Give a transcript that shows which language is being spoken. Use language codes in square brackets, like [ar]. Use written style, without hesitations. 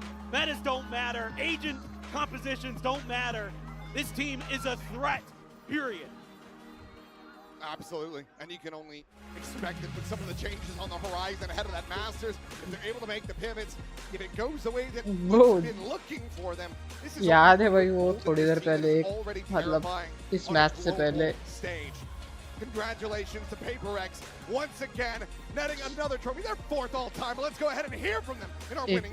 [en] Metas don't matter, agent compositions don't matter. This team is a threat, period. Absolutely, and you can only expect it with some of the changes on the horizon ahead of that Masters. If they're able to make the pivots, if it goes the way that we've been looking for them, this is [hi] याद है भाई वो थोड़ी देर पहले एक मतलब इस match से पहले. [en] Congratulations to Paper Rex once again, netting another trophy. They're fourth all time. Let's go ahead and hear from them in our winning.